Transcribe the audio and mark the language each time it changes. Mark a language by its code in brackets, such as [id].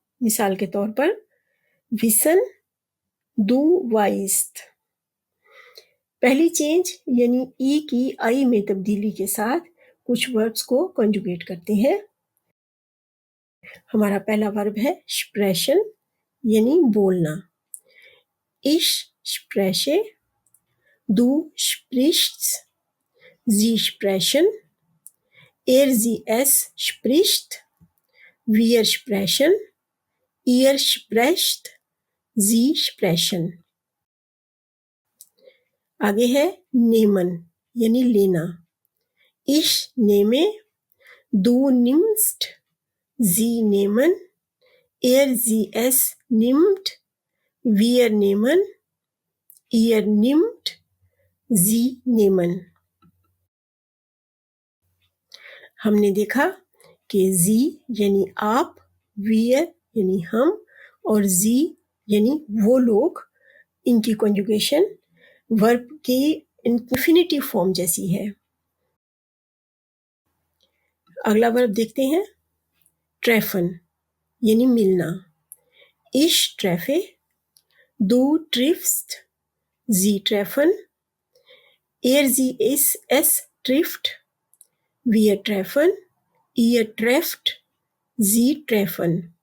[hi] मिसाल के तौर पर [de] विसन डू वाइस्ट। [hi] पहली चेंज यानी ई की आई में तब्दीली के साथ कुछ वर्ब्स को कंजुगेट करते हैं। हमारा पहला वर्ब है स्प्रेशन यानी बोलना। [de] Ich spreche, du sprichst, sie sprechen, es spricht, wir sprechen, ihr sprecht, sie sprechen। [hi] आगे है नेमन यानी लेना। [de] Ich nehme, du nimmst, sie nehmen, es nimmt, wir nehmen, ihr nimmt, sie nehmen। [hi] हमने देखा कि जी यानी आप, wir यानी हम और जी यानी वो लोग, इनकी कंजुगेशन वर्ब की इंफिनिटिव फॉर्म जैसी है। अगला वर्ब देखते हैं ट्रेफन यानी मिलना। [de] Ich treffe, du triffst, sie treffen, es trifft, wir treffen, ihr trefft, sie treffen।